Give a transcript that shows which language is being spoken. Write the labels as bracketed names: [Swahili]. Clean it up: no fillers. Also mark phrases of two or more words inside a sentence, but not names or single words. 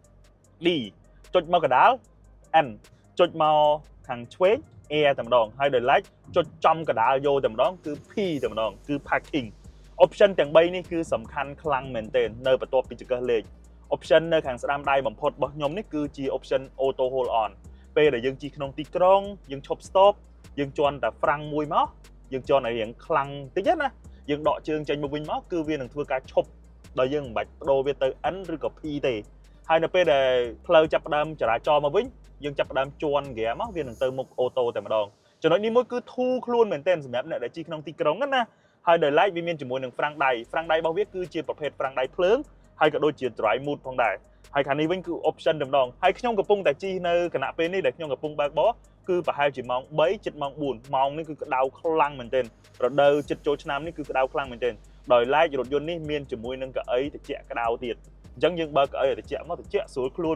[Khmer] D ចុចមកកណ្ដាល N ចុចមកខាងឆ្វេង A តែម្ដងហើយដោយឡែកចុចចំកណ្ដាលយកតែម្ដងគឺ P តែម្ដងគឺ [English] parking option [Khmer] ទាំង3នេះគឺសំខាន់ខ្លាំង មែនទែននៅបន្ទាប់ពីចង្កឹះលេខ option នៅខាងស្ដាំដៃបំផុតរបស់ខ្ញុំនេះគឺជា option [English] auto hold on [Khmer] ពេលដែលយើងជិះក្នុងទីក្រុងយើងឈប់ stop យើងជន់តែហ្វ្រាំងមួយមកយើងជន់ឲ្យរៀងខ្លាំងតិចណាយើងដកជើងចេញមកវិញមកគឺវានឹងធ្វើការឈប់ដោយយើងមិនបាច់បដូរវាទៅ N ឬក៏ P ទេហើយនៅពេលដែលផ្លូវចាប់ផ្ដើមចរាចរណ៍មកវិញយើងចាប់ផ្ដើមជន់ហ្គាមកវានឹងទៅមុខអូតូតែម្ដងចំណុចនេះមួយគឺធូរខ្លួនមែនទែនសម្រាប់អ្នកដែលជិះក្នុងទីក្រុង ណាហើយដោយឡែកវាមានជាមួយនឹងហ្វ្រាំងដៃរបស់វាគឺជាប្រភេទហ្វ្រាំងដៃភ្លើងហើយក៏ដូចជា [English] dry mood [Khmer] ផងដែរហើយខាងនេះវិញគឺ option តែម្ដងហើយខ្ញុំកំពុងតែជិះនៅគណៈពេលនេះដែលខ្ញុំកំពុងបើកបរគឺប្រហែលជាម៉ោង3ជិតម៉ោង4ម៉ោង នេះគឺក្តៅខ្លាំងមែនទែនរដូវជិតចូលឆ្នាំនេះគឺក្តៅខ្លាំងមែនទែនដោយឡែករថយន្តនេះមានជាមួយនឹងកៅអីត្រជាក់ក្តៅទៀតអញ្ចឹងយើងបើកកៅអីត្រជាក់មកត្រជាក់ស្រួលខ្លួន